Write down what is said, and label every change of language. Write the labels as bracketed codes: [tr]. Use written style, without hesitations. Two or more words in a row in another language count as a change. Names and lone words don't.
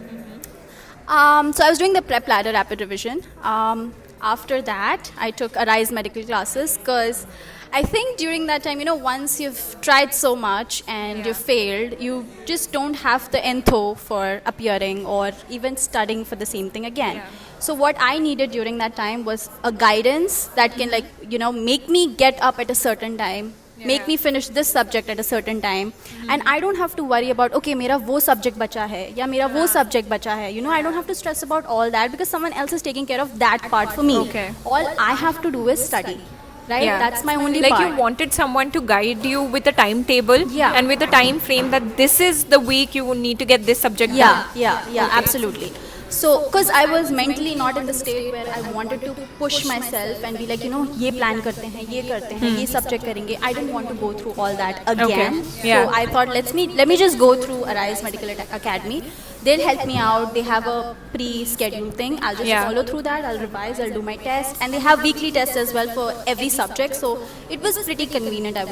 [en] So I was doing the prep ladder rapid revision. After that, I took Arise medical classes because I think during that time, once you've tried so much and you've failed, you just don't have the entho for appearing or even studying for the same thing again. Yeah. So what I needed during that time was a guidance that can make me get up at a certain time, make me finish this subject at a certain time, and I don't have to worry about, [hi] okay, mera wo subject bacha hai, ya mera wo subject bacha hai. [en] I don't have to stress about all that because someone else is taking care of that part for me. Okay. All I have to do is study. Right? Yeah. That's my only Like part. you wanted someone to guide you with a timetable Yeah. and with a time frame that this is the week you will need to get this subject Yeah, done. absolutely. So, because I was mentally not in the state where I wanted to push myself and be like, [hi] ये plan करते हैं, ये करते हैं, ये subject करेंगे. [en] I didn't want to go through all that again. Okay. Yeah. So I thought, let me just go through Arise Medical Academy. They'll help me out. They have a pre-scheduled thing. I'll just follow through that. I'll revise. I'll do my test, and they have weekly tests as well for every subject. So it was pretty convenient, I would